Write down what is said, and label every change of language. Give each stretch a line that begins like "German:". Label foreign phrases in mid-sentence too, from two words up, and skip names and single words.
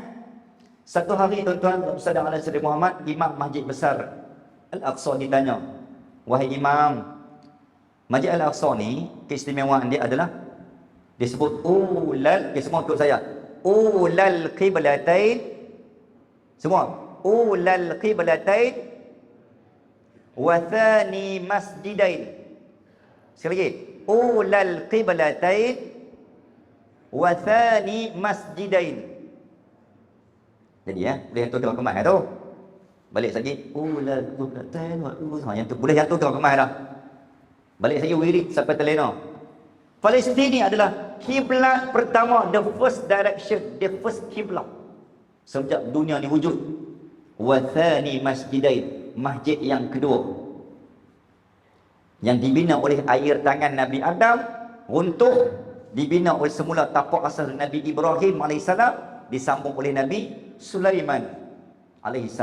Malay: Satu hari tuan-tuan, Ustaz Al-Sadiq Muhammad, Imam Masjid Besar Al-Aqsa ditanya, wahai Imam, Masjid Al-Aqsa ni keistimewaan dia adalah disebut ulal, semua ikut saya.
Arabic: أولى القبلتين. Semua. أولى القبلتين وثاني المسجدين.
Malay: Sekali lagi.
Arabic: أولى القبلتين وثاني المسجدين.
Malay: Jadi boleh yang tu kau kemas tu. Balik lagi.
Arabic: أولى القبلتين و
Malay: yang tu boleh yang tu kau kemas dah. Balik lagi wirid sampai terlena. Palestin ni adalah kiblat pertama,
English: the first direction, the first kiblat
Malay: sejak dunia ni wujud.
Arabic: وثاني المسجدين,
Malay: masjid yang kedua yang dibina oleh air tangan Nabi Adam, runtuh, dibina oleh semula tapak asal Nabi Ibrahim AS, disambung oleh Nabi Sulaiman AS.